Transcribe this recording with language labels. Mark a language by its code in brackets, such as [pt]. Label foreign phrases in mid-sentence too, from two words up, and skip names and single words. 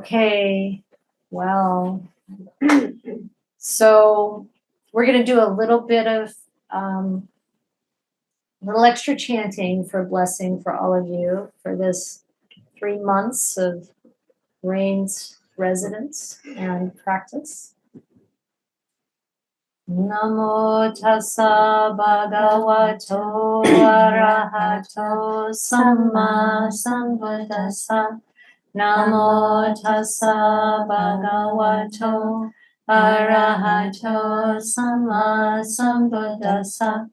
[en] Okay, well, so we're going to do a little bit of little extra chanting for blessing for all of you for this 3 months of Rain's residence and practice. [pi] Namo tassa bhagavato arahato samma sambuddhassa. Namo tassa bhagavato arahato samma sambuddhassa.